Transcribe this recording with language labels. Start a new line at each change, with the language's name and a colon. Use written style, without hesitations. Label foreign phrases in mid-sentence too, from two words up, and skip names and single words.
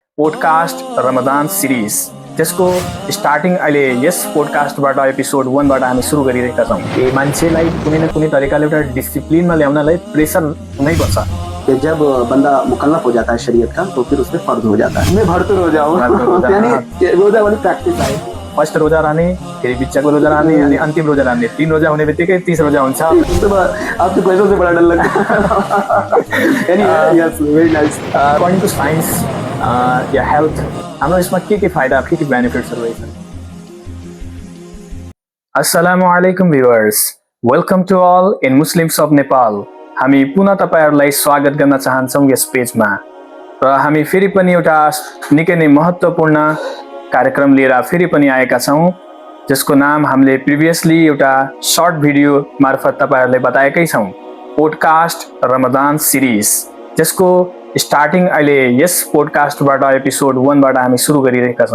Nepali: पोडकास्ट रमजान सिरिज त्यसको स्टार्टिङ अहिले यस पोडकास्टबाट एपिसोड 1 बाट हामी सुरु गरिरहेका छौँ। मान्छेलाई कुनै न कुनै तरिकाले एउटा डिसिप्लिनमा ल्याउनलाई प्रेसर हुनैपर्छ।
Hindi: कि जब बंदा मुकल्लफ हो जाता है शरीयत का तो फिर उस पर फर्ज हो जाता है। मैं भरपूर हो जाऊँ यानी रोजा वाली प्रैक्टिस है।
Nepali: फर्स्ट रोजा रहने, फेरि बिचको रोजा रहने अनि अन्तिम रोजा रहने। 3 रोजा हुने बित्तिकै 30 रोजा हुन्छ।
Hindi: आपके पैसों से बड़ा डर लगता है।
English: Yes, very nice. according to science
Nepali: या हेल्थ हाम्रो यसमा के फाइदा, के बेनिफिट्सहरू रहेछन्?
Arabic: السلام عليكم व्युअर्स,
English: Welcome to All in Muslims of Nepal.
Nepali: हामी पुनः तपाईहरुलाई स्वागत गर्न चाहन्छौँ यस पेजमा र हामी फेरि पनि एउटा निकै नै महत्त्वपूर्ण कार्यक्रम लिएर फेरि पनि आएका छौँ, जसको नाम हामीले प्रिभियसली एउटा
English: short video
Nepali: मार्फत तपाईहरुलाई बताएकै छौँ, पोडकास्ट रमजान सिरिज, जसको स्टार्टिङ अहिले यस पोडकास्टबाट एपिसोड 1 बाट हामी सुरु गरिरहेका छौँ।